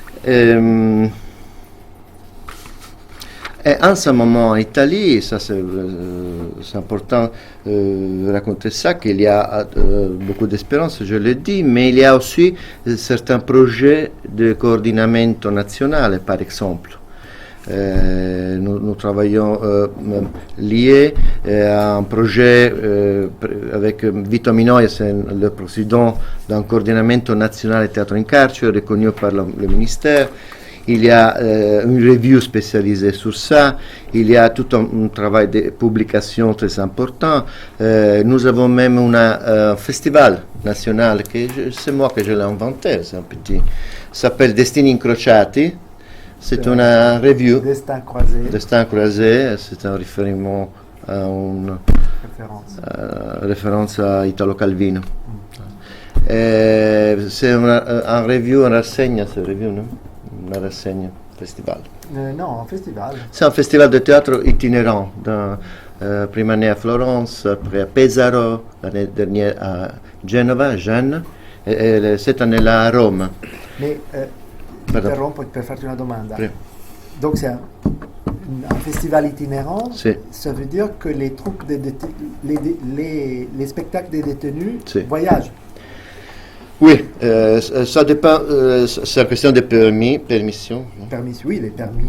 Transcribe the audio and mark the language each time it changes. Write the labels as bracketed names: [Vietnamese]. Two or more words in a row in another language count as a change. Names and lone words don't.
[French] Et en ce moment en Italie, ça c'est important de raconter ça, qu'il y a beaucoup d'espérance, je l'ai dit, mais il y a aussi certains projets de coordinamento national, par exemple. Nous travaillons liés à un projet avec Vito Minoia, c'est le président d'un coordinamento national théâtre [Italian] in carcere [French] reconnu par le ministère. Il y a une revue spécialisée sur ça, il y a tout un travail de publication très important. Nous avons même un festival national, c'est moi que je l'ai inventé, c'est un petit, s'appelle Destini Incrociati, c'est une revue. Destin croisé, c'est un référent à une référence à Italo Calvino. C'est un revue, une rassegna, c'est revue, non? [Italian] Una rassegna, festival. [French] Non, un festival. C'est un festival de théâtre itinérant. Prime année à Florence, après à Pesaro, l'année dernière à Genova, Gênes, et cette année-là à Rome. Mais, [Italian] interrompo per farti una domanda. Prima. [French] Donc c'est un festival itinérant, [Italian] sì. [French] Ça veut dire que les troupes les spectacles des détenus [Italian] sì. [French] voyagent. Oui, ça dépend, c'est une question de permission. Oui, les permis.